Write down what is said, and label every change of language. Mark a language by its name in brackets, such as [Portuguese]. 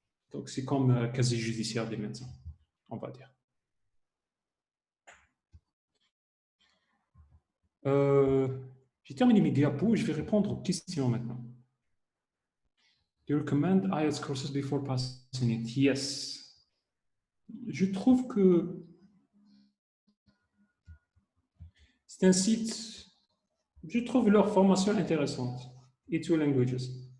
[French] Donc c'est comme casier judiciaire des médecins, on va dire. J'ai terminé mes diapos, je vais répondre aux questions maintenant. [English] Do you recommend IELTS courses before passing it? Yes. [French] Je trouve que c'est un site, je trouve leur formation intéressante. E2 Languages.